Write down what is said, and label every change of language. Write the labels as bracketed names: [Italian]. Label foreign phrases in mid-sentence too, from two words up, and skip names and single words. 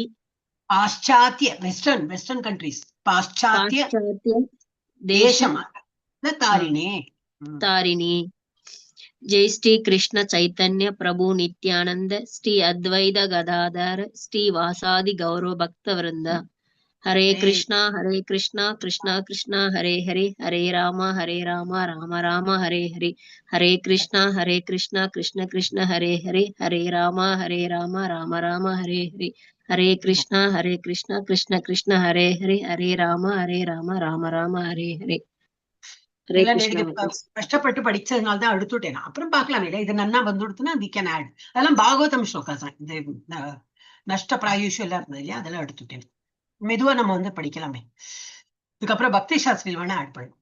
[Sanskrit] பாশ্চাத்ய [English] western countries [Sanskrit] पाश्चात्य देशम् तारिणी. जय श्री कृष्ण चैतन्य प्रभु नित्यानन्द श्री अद्वैत गदाधर श्री वासादि गौरव भक्त वृन्द. हरे कृष्णा कृष्णा कृष्णा हरे हरे हरे राम राम राम हरे हरे. हरे कृष्णा कृष्णा कृष्ण हरे हरे हरे राम राम राम हरे हरे. हरे कृष्णा कृष्ण हरे हरे हरे राम राम राम हरे हरे. [Tamil] கஷ்டப்பட்டு படிச்சதுனால்தான் எடுத்துட்டேன். அப்புறம் பாக்கலாம், இது நன்னா வந்துடுத்துன்னா [English] we can add. [Tamil] அதெல்லாம் பாகவதம் ஸ்லோகாஸ் தான். இந்த [Sanskrit] नष्ट प्रायुषम् [Tamil] எல்லாம் இருந்தது இல்லையா, அதெல்லாம் எடுத்துட்டேன். மெதுவா நம்ம படிக்கலாமே. இதுக்கப்புறம் பக்தி சாஸ்திரியில் வேணா ஆட் பண்ணும்.